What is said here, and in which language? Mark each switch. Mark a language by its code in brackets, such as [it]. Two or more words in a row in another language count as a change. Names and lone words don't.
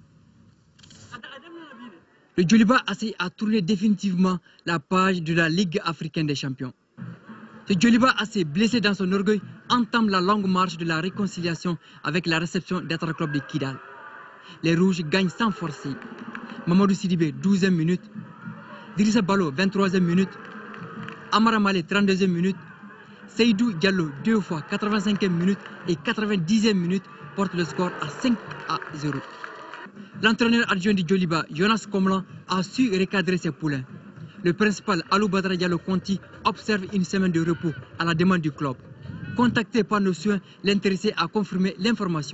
[fr] Le Djoliba AC a tourné définitivement la page de la Ligue africaine des champions. Ce Djoliba AC, blessé dans son orgueil, entame la longue marche de la réconciliation avec la réception d'Atar Club de Kidal. Les Rouges gagnent sans forcer. Mamadou Sidibé, 12e minute. Dirissa Balo, 23e minute. Amara Malé, 32e minute. Seydou Diallo, 2 fois, 85e minute et 90e minute, porte le score à 5-0. L'entraîneur adjoint du Djoliba, Jonas Komlan, a su recadrer ses poulains. Le principal, Alou Badra Diallo Conti, observe une semaine de repos à la demande du club. Contacté par nos soins, l'intéressé a confirmé l'information.